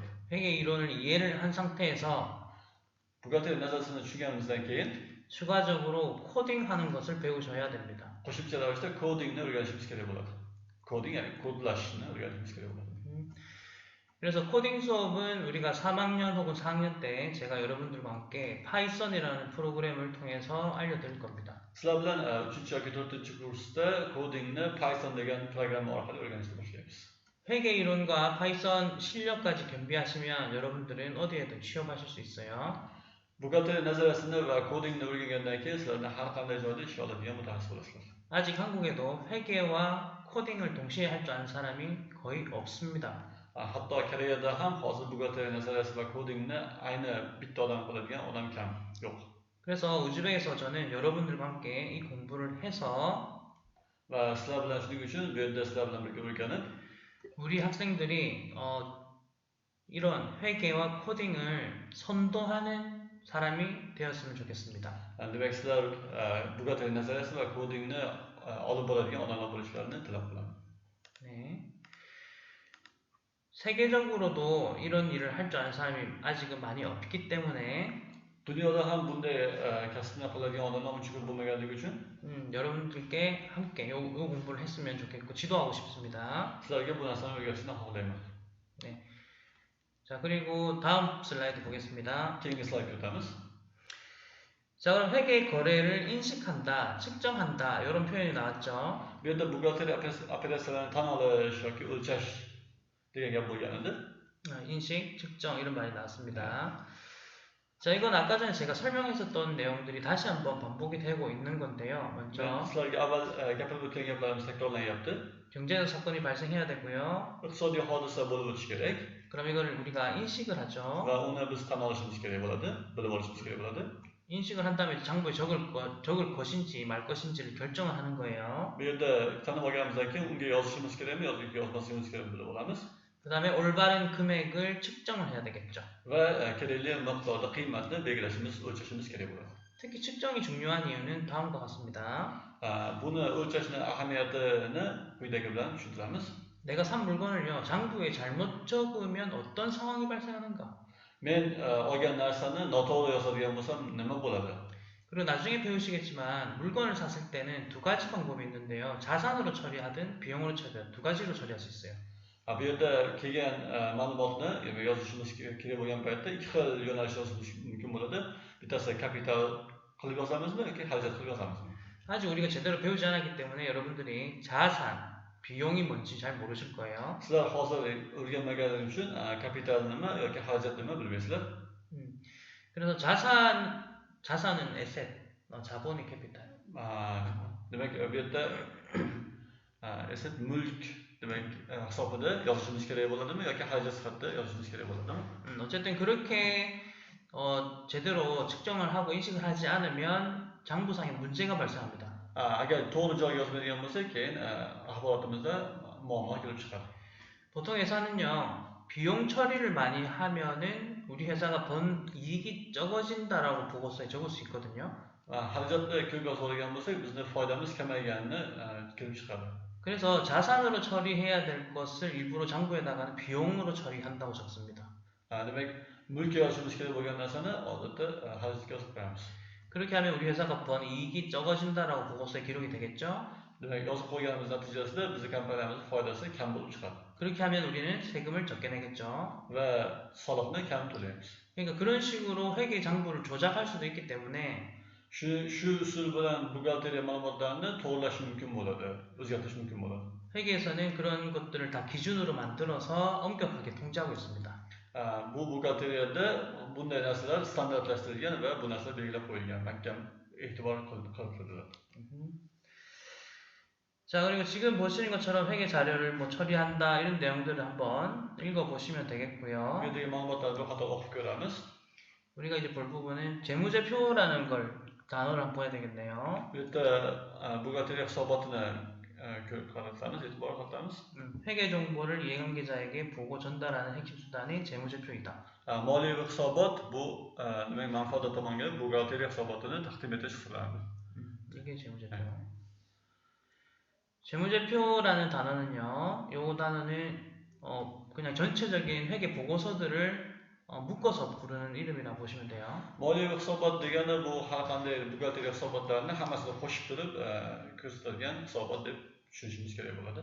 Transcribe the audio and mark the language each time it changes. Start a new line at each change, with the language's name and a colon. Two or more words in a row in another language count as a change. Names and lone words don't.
Korean: 회계 이론을 이해를 한 상태에서
Uzbek: Buxgalteriya nazariyasini tushunganimizdan keyin
Korean: 추가적으로 코딩하는 것을 배우셔야 됩니다.
Uzbek: qo'shimcha ravishda kodingni o'rganishimiz kerak bo'ladi. Koding ya'ni kodlashni o'rganishimiz kerak bo'ladi.
Korean: 그래서 코딩 수업은 우리가 3학년 혹은 4학년 때 제가 여러분들과 함께 파이썬이라는 프로그램을 통해서 알려드릴 겁니다.
Uzbek: Sizlar bilan 3 yoki 4-kursda kodingni Python degan programma orqali o'rganishni boshlaymiz.
Korean: 회계 이론과 파이썬 실력까지 겸비하시면 여러분들은 어디에든 취업하실 수 있어요.
Uzbek: Buxgalteriya nazariyasini va kodingni o'rgangandan keyin sizlarni har qanday joyda ishlay oladigan mutaxassis bo'lasizlar.
Korean: 아직 한국에도 회계와 코딩을 동시에 할 줄 아는 사람이 거의 없습니다.
Uzbek: Hatto Koreyada ham hozir buxgalteriya nazariyasi va kodingni ayni bitta odam qiladigan odam kam yo'q.
Korean: 그래서 우즈벡에서 저는 여러분들과 함께 이 공부를 해서
Uzbek: Va sizlar bilan shuning uchun bu yerda sizlar bilan birga o'rganib,
Korean: 우리 학생들이 이런 회계와 코딩을 선도하는 사람이 되었으면 좋겠습니다.
Uzbek: demak sizlar buxgalteriya nazariyasi va kodingni olib boradigan odamlar bo'lishlarini tilab qolaman.
Korean: 네. 세계적으로도 이런 일을 할 줄 아는 사람이 아직은 많이 없기 때문에
Uzbek: Dunyoda ham bunday kasbni qiladigan odamlar uncha ko'p bo'lmaganligi uchun
Korean: 여러분들께 함께 요 공부를 했으면 좋겠고 지도하고 싶습니다.
Uzbek: sizlarga bu narsani o'rgatishni xohlayman.
Korean: 네. 자, 그리고 다음 슬라이드 보겠습니다.
Uzbek: Keyingi slaydga o'tamiz.
Korean: 자, 그럼 회계 거래를 인식한다, 측정한다 이런 표현이 나왔죠.
Uzbek: Bu yerda buxgalteriya operatsiyalarini tan olish yoki o'lchash degan gap bo'lganida
Korean: 인식, 측정 이런 말이 나왔습니다. 자, 이건 아까 전에 제가 설명했었던 내용들이 다시 한번 반복이 되고 있는 건데요. 먼저
Uzbek: sizlarga avval gapirib o'tgan gaplarimiz takrorlanyapti.
Korean: 경제적 사건이 발생해야 되고요.
Uzbek: Iqtisodiy hodisa bo'lib o'tishi kerak
Korean: 그럼 이걸 우리가 인식을 하죠.
Uzbek: va uni biz tan olishimiz kerak bo'ladi, bilib olishimiz kerak bo'ladi.
Korean: 인식을 한 다음에 장부에 적을 것인지 말 것인지를 결정을 하는 거예요.
Uzbek: Bu yerda tanib olganimizdan keyin unga yozishimiz kerakmi yoki yozmasligimiz kerakmi bilib olamiz.
Korean: 그 다음에 올바른 금액을 측정을 해야 되겠죠.
Uzbek: Va kerakli miqdorda qiymatni belgilashimiz, o'lchashimiz kerak bo'ladi.
Korean: 특히 측정이 중요한 이유는 다음과 같습니다.
Uzbek: Buni o'lchashning ahamiyatini quyidagi bilan tushuntiramiz.
Korean: 내가 산 물건을요, 장부에 잘못 적으면 어떤 상황이 발생하는가?
Uzbek: Men olgan narsani noto'g'ri yozadigan bo'lsam nima bo'ladi?
Korean: 그리고 나중에 배우시겠지만 물건을 샀을 때는 두 가지 방법이 있는데요. 자산으로 처리하든 비용으로 처리하든 두 가지로 처리할 수 있어요.
Uzbek: Bu yerda kelgan ma'lumotni yozishimiz kerak bo'lgan paytda ikki xil yo'nalish yozishimiz mumkin bo'ladi. Bittasi kapital qilib yozamizmi yoki xarajat qilib yozamizmi?
Korean: 아직 우리가 제대로 배우지 않았기 때문에 여러분들이 자산, 비용이 뭔지 잘 모르실 거예요.
Uzbek: Sizlar hozir o'rganmaganingiz uchun kapital nima yoki xarajat nima bilmaysizlar.
Korean: 그래서 자산은 에셋, 자본이 캐피탈.
Uzbek: Demak bu yerda asset mulk demak hisobida yozishimiz kerak bo'ladimi yoki xarajat sifatida yozishimiz kerak bo'ladimi?
Korean: 어쨌든 그렇게 제대로 측정을 하고 인식을 하지 않으면 장부상에 문제가 발생합니다.
Uzbek: Agar to'g'ri joyga yozmaydigan bo'lsak, keyin axborotimizda muammo kelib chiqadi.
Korean: 보통 회사는요, 비용 처리를 많이 하면은 우리 회사가 번 이익이 적어진다라고 보고서에 적을 수 있거든요.
Uzbek: xarajatni ko'p yozadigan bo'lsak, bizni foydamiz kamayganini kelib chiqadi.
Korean: 그래서 자산으로 처리해야 될 것을 일부러 장부에다가는 비용으로 처리한다고 적습니다.
Uzbek: Demak, mulkka yozishimiz kerak bo'lgan narsani odatda xarajatga yozib qo'yamiz.
Korean: 그렇게 하면 우리 회사가 번 이익이 적어진다라고 보고서에 기록이 되겠죠.
Uzbek: Demak, yozib qo'yganimiz natijasida bizning kompaniyamiz foydasi kam bo'lib chiqadi.
Korean: 그렇게 하면 우리는 세금을 적게 내겠죠.
Uzbek: Va soliqni kam to'laymiz.
Korean: 그러니까 그런 식으로 회계 장부를 조작할 수도 있기 때문에
Uzbek: shu usul bilan buxgalteriya ma'lumotlarini to'g'rilash mumkin bo'ladi, o'zgartirish mumkin bo'ladi.
Korean: 회계에서는 그런 것들을 다 기준으로 만들어서 엄격하게 통제하고 있습니다.
Uzbek: Bu buxgalteriyada bunday narsalar standartlashtirilgan va bu narsalar belgilab qo'yilgan, mahkam e'tibor qilitiladi.
Korean: 자, 그리고 지금 보시는 것처럼 회계 자료를 뭐 처리한다 이런 내용들을 한번 읽어보시면 되겠고요.
Uzbek: Bu yerdagi ma'lumotlarni bir qator o'qib ko'ramiz.
Korean: 우리가 이제 볼 부분은 재무제표라는 걸 단어를 한번 봐야 되겠네요.
Uzbek: Bu yerda buxgalteriya hisobotini qaratamiz, e'tibor qaratamiz.
Korean: 회계 정보를 이해관계자에게 보고 전달하는 핵심 수단이 재무제표이다.
Uzbek: Moliyaviy hisobot bu demak manfaatdor tomonga buxgalteriya hisobotini taqdim etish hisoblanadi.
Korean: 이게 재무제표. 재무제표라는 단어는요, 요 단어는 그냥 전체적인 회계 보고서들을 묶어서 부르는 이름이라고 보시면 돼요.
Uzbek: Moliyaviy hisobot degani bu har qanday buxgalteriya hisobotlarini hammasini qo'shib turib ko'rsatilgan hisobot deb tushunishimiz kerak bo'ladi.